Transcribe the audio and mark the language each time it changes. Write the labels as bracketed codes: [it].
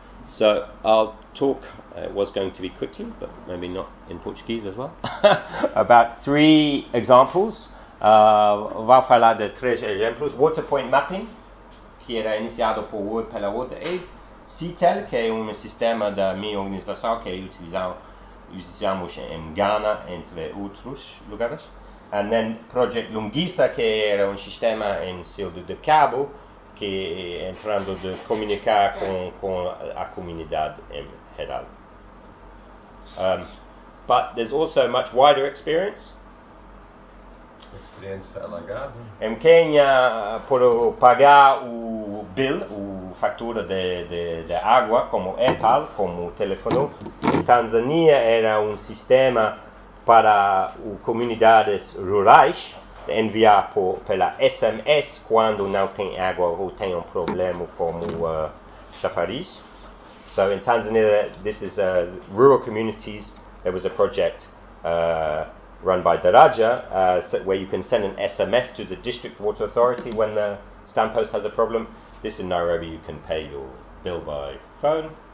[en] So I'll talk, it was going to be quickly, but maybe not in Portuguese as well, about three examples. [pt] Vou falar de três exemplos. Water Point Mapping, que era iniciado por World pela WaterAid. CITEL, que é sistema da minha organização que utilizamos em Ghana, entre outros lugares. [en] And then [pt] Project Lunguissa, que era sistema em Cidade do Cabo, que entrando de comunicar com a comunidade em geral. [en] But there's also much wider experience [pt] alargada. Em Quênia, por pagar o bill, o fatura de água, como Apple, como telefone. Em Tanzânia, era sistema para comunidades rurais, enviar pela SMS quando não tem água ou tem problema como chafariz. [en] So in Tanzania, this is rural communities. There was a project run by Daraja where you can send an SMS to the district water authority when the stamp post has a problem. This in Nairobi, you can pay your bill by phone.